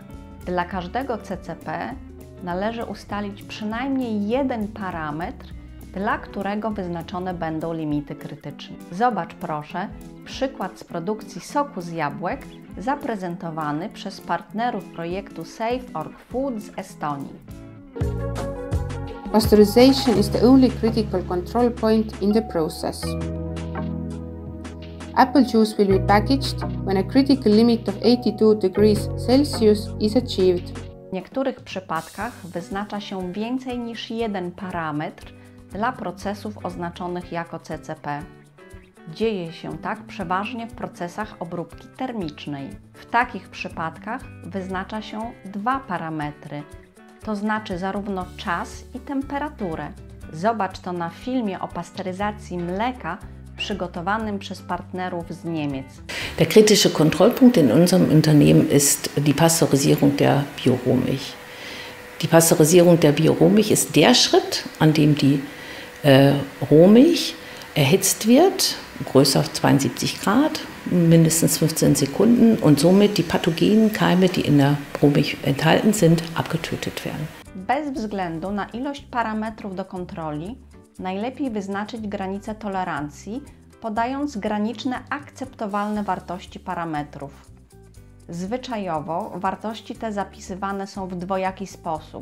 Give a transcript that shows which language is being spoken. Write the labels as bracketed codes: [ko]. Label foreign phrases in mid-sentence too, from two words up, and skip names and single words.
[pl] Dla każdego CCP należy ustalić przynajmniej jeden parametr, dla którego wyznaczone będą limity krytyczne. Zobacz proszę przykład z produkcji soku z jabłek zaprezentowany przez partnerów projektu SafeOrg Food z Estonii. [en] Pasteurization is the only critical control point in the process. Apple juice will be packaged when a critical limit of 82 degrees Celsius is achieved. [pl] W niektórych przypadkach wyznacza się więcej niż jeden parametr dla procesów oznaczonych jako CCP. Dzieje się tak przeważnie w procesach obróbki termicznej. W takich przypadkach wyznacza się 2 parametry, to znaczy zarówno czas i temperaturę. Zobacz to na filmie o pasteryzacji mleka przygotowanym przez partnerów z Niemiec. [de] Der kritische Kontrollpunkt in unserem Unternehmen ist die Pasteurisierung der Biorohmilch. Die Pasteurisierung der Biorohmilch ist der Schritt, an dem die Rohmilch erhitzt wird, größer 72 Grad, mindestens 15 Sekunden und somit die pathogenen Keime, die in der Rohmilch enthalten sind, abgetötet werden. [pl] Bez względu na ilość parametrów do kontroli, najlepiej wyznaczyć granicę tolerancji, podając graniczne akceptowalne wartości parametrów. Zwyczajowo wartości te zapisywane są w dwojaki sposób.